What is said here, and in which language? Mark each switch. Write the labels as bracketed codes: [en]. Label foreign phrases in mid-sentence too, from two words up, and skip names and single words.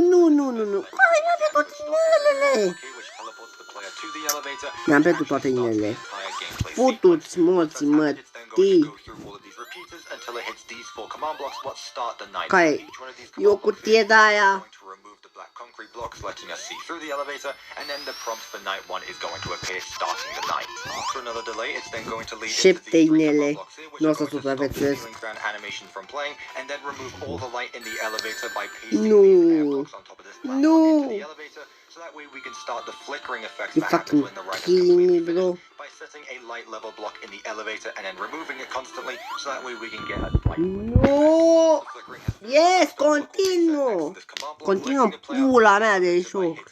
[ro] Hai, mi-am pierdut inelele. Mi-am pierdut toate inelele. Putu-ți morții, mătii. Care e o cutie de-aia. [en] Concrete blocks letting us see through the elevator, and then the prompt for night 1 is going to appear starting the night. After another delay, it's then going to lead into these 3 command blocks here, which are going to stop the ceiling fan animation from playing, and then remove all the light in the elevator by pasting these air blocks on top of this platform into the elevator, so that way we can start the flickering effect that happens when the ride is completely finished by setting a light level block in the elevator and then removing it constantly, so that way we can get a bright. [ro] Nu! Yes, continuă! Continuă pula mea de joc.